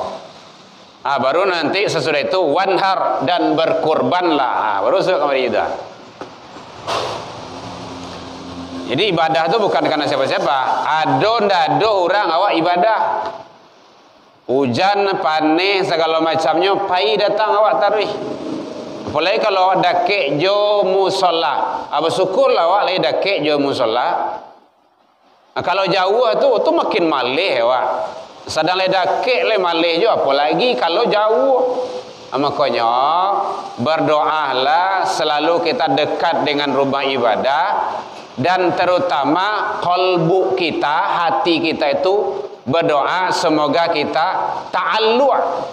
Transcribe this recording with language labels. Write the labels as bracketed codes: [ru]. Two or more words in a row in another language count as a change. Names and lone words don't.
[id] Baru nanti sesudah itu wanhar dan berkurbanlah. Baru sudah kembali itu. Jadi ibadah itu bukan karena siapa-siapa. [min] Ada orang awak ibadah. Hujan, panih, segala macamnya, pai datang awak tarawih. Apalagi kalau awak dakik jo musola. Bersyukurlah awak lagi dakik jo musola. Kalau jauh tu makin malih awak. Sedang ledakik le malih jo, apalagi kalau jauh. [id] Makanya berdoalah selalu kita dekat dengan rumah ibadah, dan terutama qalbu kita, hati kita itu berdoa semoga kita ta'allu'.